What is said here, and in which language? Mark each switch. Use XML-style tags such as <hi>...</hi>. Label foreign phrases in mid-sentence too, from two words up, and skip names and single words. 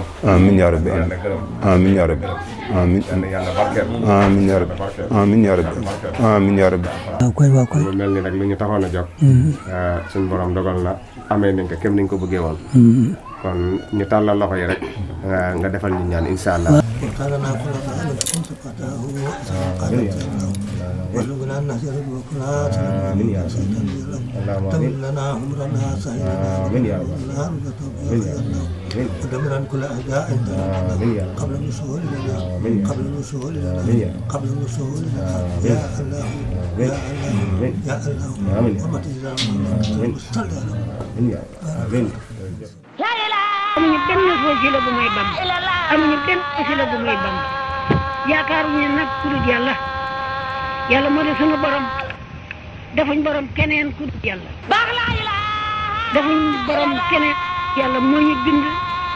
<ar>آمين يا رب آمين يا رب آمين</ar> <wo>yàlla barkeel.</wo> <ar>آمين يا رب آمين يا رب آمين يا رب.</ar> <wo>waaw koy mu mel ni nag li ñu taxoon a jóg. suñ borom dogal na amee nañ ko kem niñ ko bëggee woon. kon ñu tàllal loxo yi rek nga defal ñu ñaan</wo> <ar>إن شاء الله. وارزقنا النصر والوكلاء آمين يا رب اللهم تول لنا امرنا سهلا آمين يا رب ودمر عن كل اعداء آمين يا رب قبل الوصول لنا آمين قبل الوصول آمين يا لنا رب قبل الوصول لنا يا الله يا الله يا الله آمين وما تجزى صل على آمين يا رب آمين</ar> <wo>amuñu benn wasila bu may bam amuñu benn wasila bu may bam yaakaaruñu nag ku dul yàlla yàlla moo di sunu borom defuñ borom keneen ku dul yàlla defuñ borom keneen yàlla moo ñu bind</wo>